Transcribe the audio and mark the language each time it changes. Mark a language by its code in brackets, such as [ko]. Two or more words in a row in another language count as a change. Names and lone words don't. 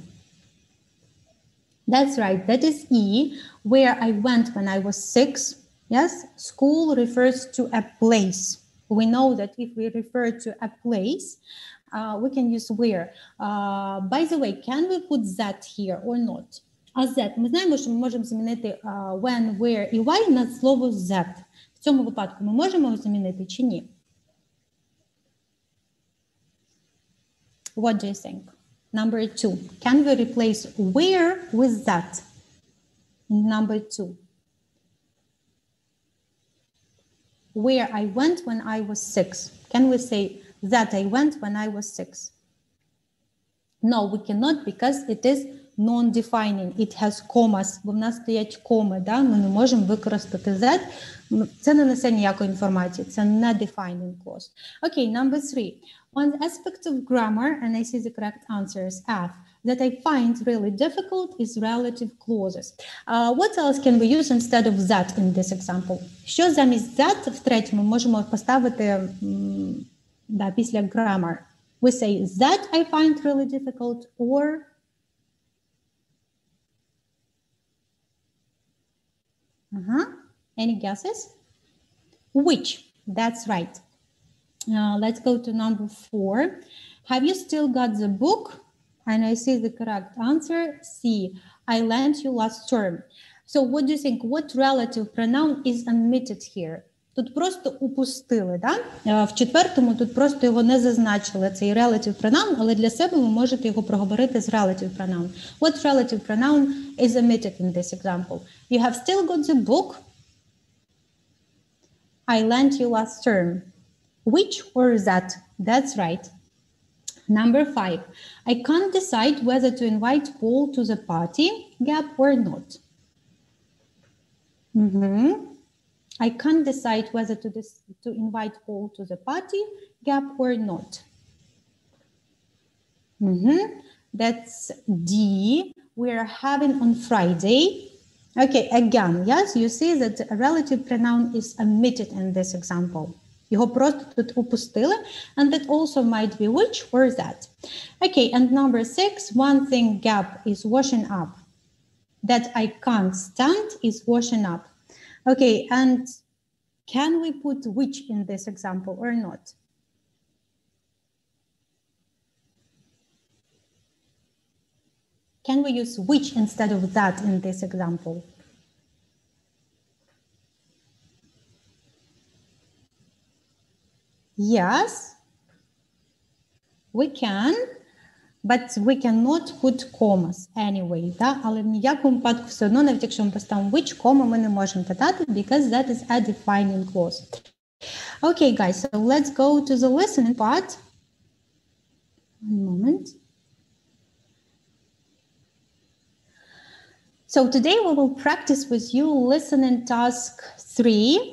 [en] That's right, that is E, where I went when I was 6. Yes, school refers to a place. We know that if we refer to a place, we can use where. By the way, can we put that here or not? [uk] А that, ми знаємо, що ми можемо замінити [en] when, where [uk] і why на слово that. В цьому випадку ми можемо його замінити чи ні? [en] What do you think? Number 2. Can we replace where with that? Number 2. Where I went when I was 6. Can we say that I went when I was 6? No, we cannot, because it is non-defining. It has commas. [uk] Бо в нас стоять коми, да? Ми не можемо використати that. Це не несе ніякої інформації. Це не [en] defining clause. Okay, number 3. One aspect of grammar, and I see the correct answer is F, that I find really difficult is relative clauses. What else can we use instead of that in this example? [uk] Що замість that в третьому можемо поставити після grammar? [en] We say that I find really difficult, or any guesses? Which? That's right. Let's go to number 4. Have you still got the book? And I see the correct answer, C. I lent you last term. So what do you think? What relative pronoun is omitted here? [uk] Тут просто упустили, да? В четвертому тут просто його не зазначили, цей [en] relative pronoun, [uk] але для себе ви можете його проговорити з [en] relative pronoun. What relative pronoun is omitted in this example? You have still got the book. I lent you last term. Which or that? That's right. Number 5. I can't decide whether to invite Paul to the party, gap or not. I can't decide whether to invite Paul to the party, gap or not. That's D. We're having on Friday. Okay, again, yes, you see that a relative pronoun is omitted in this example. [uk] Його просто тут упустили, [en] and that also might be which or that. Okay, and number 6, one thing gap is washing up. That I can't stand is washing up. Okay, and can we put which in this example or not? Can we use which instead of that in this example? Yes, we can, but we cannot put commas anyway, [uk] да? Але в ніякому випадку все одно, навіть якщо ми поставимо which, кома ми не можемо додати, [en] because that is a defining clause. Okay, guys, so let's go to the listening part. One moment. So today we will practice with you listening task 3.